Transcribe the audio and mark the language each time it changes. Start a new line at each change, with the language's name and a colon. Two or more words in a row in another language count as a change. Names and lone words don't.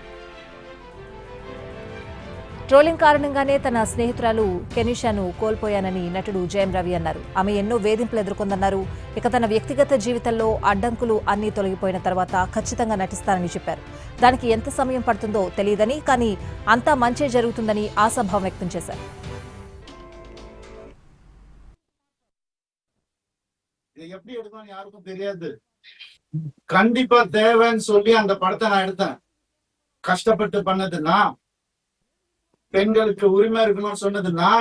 Telugu: ట్రోలింగ్ కారణంగానే తన స్నేహితురాలు కెనిషాను కోల్పోయానని నటుడు జయం రవి అన్నారు. ఆమె ఎన్నో వేధింపులు ఎదుర్కొందన్నారు. ఇక తన వ్యక్తిగత జీవితంలో అడ్డంకులు అన్నీ తొలగిపోయిన తర్వాత ఖచ్చితంగా నటిస్తానని చెప్పారు. దానికి ఎంత సమయం పడుతుందో తెలియదని, కానీ అంతా మంచే జరుగుతుందని ఆశాభావం వ్యక్తం చేశారు.
Tamil: எப்படி எடுக்கணும் யாருக்கும் தெரியாது. கண்டிப்பா தேவைன்னு சொல்லி அந்த படத்தை நான் எடுத்தேன். கஷ்டப்பட்டு பண்ணது நான். பெண்களுக்கு உரிமை இருக்கணும்னு சொன்னது நான்.